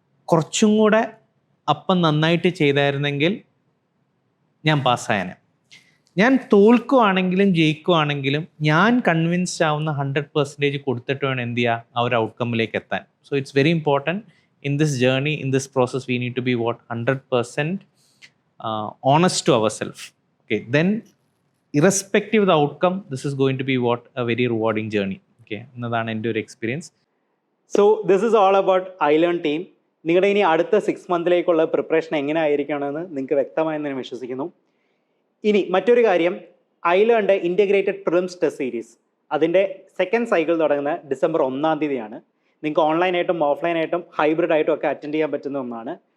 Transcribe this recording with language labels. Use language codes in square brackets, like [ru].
[ml] കുറച്ചും കൂടെ അപ്പം നന്നായിട്ട് ചെയ്തായിരുന്നെങ്കിൽ ഞാൻ പാസ്സായനെ. ഞാൻ തോൽക്കുവാണെങ്കിലും ജയിക്കുവാണെങ്കിലും ഞാൻ കൺവിൻസ്ഡ് ആവുന്ന 100% കൊടുത്തിട്ട് വേണം എന്ത് ചെയ്യുക ആ ഒരു ഔട്ട്കമ്മിലേക്ക് എത്താൻ. [en] So it's very important in this journey, in this process we need to be 100% honest to ourselves. Okay, then irrespective of the outcome, this is going to be a very rewarding journey. [ml] Okay, എന്നതാണ് എൻ്റെ ഒരു experience. [en] So this is all about iLearn team. [ml] നിങ്ങളുടെ ഇനി അടുത്ത 6 month്സിലേക്കുള്ള preparation എങ്ങനെ ആയിരിക്കണമെന്ന് നിങ്ങൾക്ക് വ്യക്തമായെന്ന് ഞാൻ വിശ്വസിക്കുന്നു. ഇനി മറ്റൊരു കാര്യം, ഐലേണിൻ്റെ ഇൻറ്റഗ്രേറ്റഡ് പ്രിലിംസ് ടെസ്റ്റ് സീരീസ് അതിൻ്റെ സെക്കൻഡ് സൈക്കിൾ തുടങ്ങുന്നത് December 1 നിങ്ങൾക്ക് ഓൺലൈനായിട്ടും ഓഫ്ലൈനായിട്ടും ഹൈബ്രിഡായിട്ടും ഒക്കെ അറ്റൻഡ് ചെയ്യാൻ പറ്റുന്ന ഒന്നാണ്.